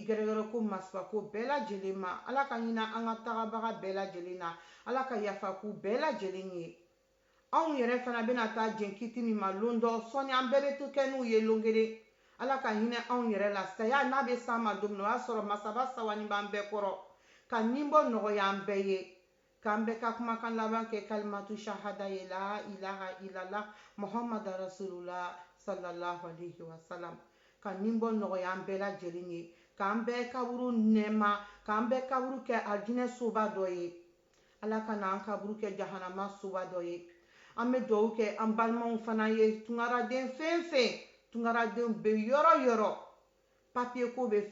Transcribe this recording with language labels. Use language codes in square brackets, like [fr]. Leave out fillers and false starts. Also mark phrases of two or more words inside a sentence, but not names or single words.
[bm] gɛrɛgɛrɛ ko masifa ko bɛɛ lajɛlen ma ala ka ɲina an ka tagabaga bɛɛ lajɛlen na ala ka yafa k'u bɛɛ lajɛlen ye anw yɛrɛ fana bɛna taa jɛnkiti min ma lon dɔ sɔni an bɛɛ bɛ to kɛ n'u ye lon kelen ala ka hinɛ anw yɛrɛ la saya n'a bɛ s'an ma don min na o y'a sɔrɔ masaba sawani b'an bɛɛ kɔrɔ ka ninbɔ nɔgɔya an bɛɛ ye k'an bɛɛ ka kumakan laban kɛ [ar] كلمة الشهادة [bm] ye [ar] لا إله إلا الله محمد رسول الله صلى الله عليه وسلم [bm] ka ninbɔ nɔgɔya an bɛɛ lajɛlen ye k'an bɛɛ kaburu nɛɛma k'an bɛɛ kaburu kɛ alijinɛ soba dɔ ye ala ka n'an kaburu kɛ jahanama soba dɔ ye an bɛ dugawu kɛ an balimaw fana ye tunkaraden fɛn fɛn tunkaradenw bɛ yɔrɔ yɔrɔ papiye ko bɛ